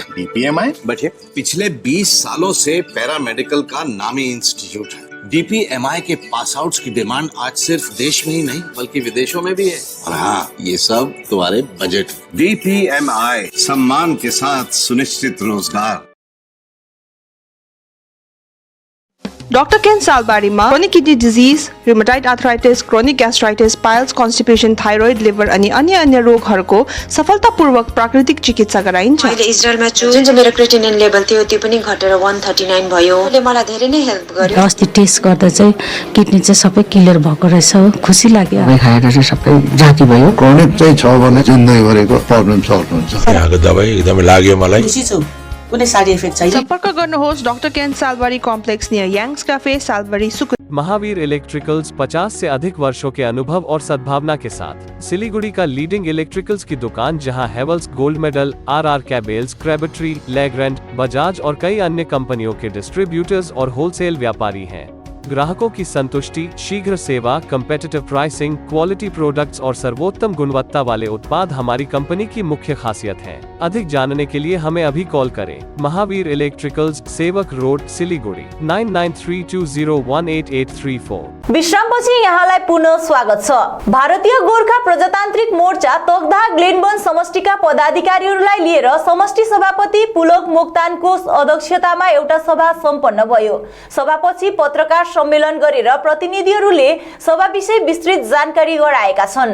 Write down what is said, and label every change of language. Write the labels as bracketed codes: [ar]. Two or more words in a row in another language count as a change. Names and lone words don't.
[hi] DPMI बच्चे पिछले 20 सालों से पैरामेडिकल का नामी इंस्टीट्यूट है। DPMI के [en] pass outs [hi] की डिमांड आज सिर्फ देश में ही नहीं बल्कि विदेशों में भी है। और हाँ, ये सब तुम्हारे बजट। DPMI सम्मान के साथ सुनिश्चित रोजगार। [ne] डाक्टर केन सालबारीमा [en] chronic kidney disease, rheumatoid arthritis, chronic gastritis, piles, constipation, thyroid, liver [ne] अनि अन्य रोगहरूको सफलतापूर्वक प्राकृतिक चिकित्सा गराइन्छ। अहिले इजरायलमा छु, जुन चाहिँ मेरो [en] creatinine level [ne] थियो त्यो पनि घटेर 139 भयो। यसले मलाई धेरै नै हेल्प गर्यो। अस्ति टेस्ट गर्दा चाहिँ किडनी चाहिँ सबै क्लियर भएको रहेछ, खुसी लाग्यो। दबाई खाएर चाहिँ सबै जाति भयो। क्रोनिक चाहिँ छ भने जिन्दगीभरिको [en] problem solve [ne] हुन्छ। यहाँको दबाई एकदमै लाग्यो मलाई। खुसी छु, कुनै [en] side effect [ne] छैन। सम्पर्क गर्नुहोस् डाक्टर केन सालबारी कॉम्प्लेक्स नियर यांग्स कैफे, सालबारी, सुकुन। [hi] महावीर इलेक्ट्रिकल्स 50 से अधिक वर्षों के अनुभव और सद्भावना के साथ सिलीगुड़ी का [en] leading electricals [hi] की दुकान, जहां हेवल्स गोल्ड मेडल, RR कैबल्स, क्रैबट्री, लेग्रैंड, बजाज और कई अन्य कंपनियों के डिस्ट्रीब्यूटर्स और होलसेल व्यापारी हैं। ग्राहकों की संतुष्टि, शीघ्र सेवा, [en] competitive pricing, quality products [hi] और सर्वोत्तम गुणवत्ता वाले उत्पाद हमारी कंपनी की मुख्य खासियत है। अधिक जानने के लिए हमें अभी कॉल करें। महावीर इलेक्ट्रिकल्स, सेवक रोड, सिलीगुड़ी 9932018834। [ne] विश्रामपछि यहाँलाई पुनः स्वागत छ। भारतीय गोर्खा प्रजातान्त्रिक मोर्चा तोगधा ग्लेनबन समष्टिका पदाधिकारीहरूलाई लिएर समष्टि सभापति पुलक मोक्तानको अध्यक्षतामा एउटा सभा सम्पन्न भयो। सभापछि पत्रकार सम्मेलन गरेर प्रतिनिधिहरूले सभा विषय विस्तृत जानकारी गराएका छन्।